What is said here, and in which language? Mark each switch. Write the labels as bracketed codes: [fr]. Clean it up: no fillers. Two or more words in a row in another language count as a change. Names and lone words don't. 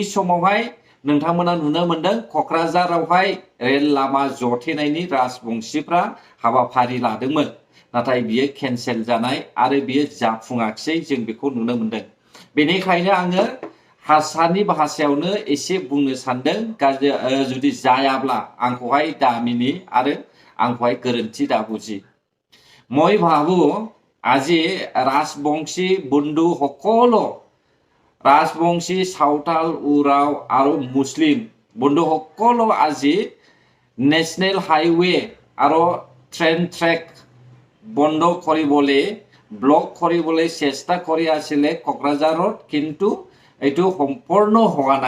[brx] समावहाय नोंथांमोना नुनो मोनदों क'क्राझारावहाय रेल लामा जथेनायनि राजबंशीफ्रा हाबाफारि लादोंमोन नाथाय बियो केन्सेल जानाय आरो बियो जाफुङाखिसै जों बेखौ नुनो मोनदों बेनिखायनो आङो हारसानि भाषायावनो एसे बुंनो सानदों जुदि जायाब्ला आंखौहाय दा मिनि आरो आंखौहाय गोरोन्थि दा बुजि [as] মই ভাবো আজি ৰাজবংশী বন্ধু সকলো ৰাজবংশী সাঁওতাল উৰাও আৰু মুছলিম বন্ধুসকল আজি নেশ্যনেল হাইৱে আৰু ট্ৰেইন ট্ৰেক বন্ধ কৰিবলৈ ব্লক কৰিবলৈ চেষ্টা কৰি আছিলে কোকৰাঝাৰত, কিন্তু এইটো সম্পূৰ্ণ হোৱা নাই।